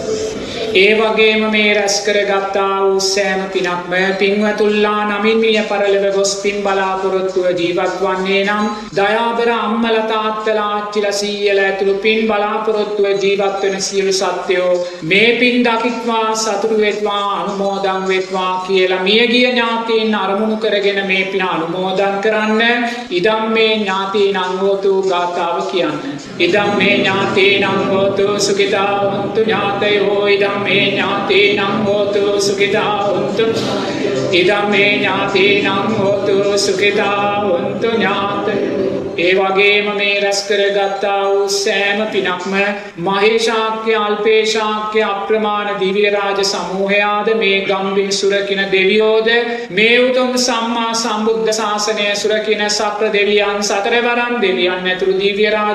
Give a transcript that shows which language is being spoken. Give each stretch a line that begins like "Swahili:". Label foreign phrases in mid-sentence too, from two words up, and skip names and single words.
Sinhala: ඒ වගේම මේ රැස් කරගත්තා වූ සෑම පිනක්ම පින්වතුන්ලා නමින් මිය පරලොව ගොස් පින් බලාපොරොත්තුව ජීවත් වන්නේ නම් දයාබර අම්මලා තාත්තලා ආච්චිලා සීයලා ඇතුළු පින් බලාපොරොත්තුව ජීවත් වෙන සියලු සත්වයෝ මේ පින් දකිත්වා සතුටු වෙත්වා අනුමෝදන් වෙත්වා කියලා මියගිය ඥාතීන් අරමුණු කරගෙන මේ පින අනුමෝදන් කරන්න.
Pali: ඉදම් මේ ඥාතීනං හෝතු
Sinhala: ගාථාව කියන්න.
Pali: ඉදම් මේ ඥාතීනං හෝතු සුඛිතා හොන්තු ඥාතයෝ ඉදම් මේ ඥාතීනං හෝතු සුඛිතා හොන්තු ඉදම් මේ ඥාතීනං හෝතු සුඛිතා හොන්තු ඥාතයෝ.
Sinhala: ඒ වගේම මේ රැස් කරගත්තා වූ සෑම පිනක්ම මහේශාක්‍ය අල්පේශාක්‍ය අප්‍රමාණ දිව්‍ය රාජ සමූහයාද මේ ගම්බින් සුරකින දෙවියෝද මේ උතුම් සම්මා සම්බුද්ධ ශාසනය සුරකින සක්‍ර දෙවියන් සතරවරන් දෙවියන් ඇතුළු දිව්‍ය රාජ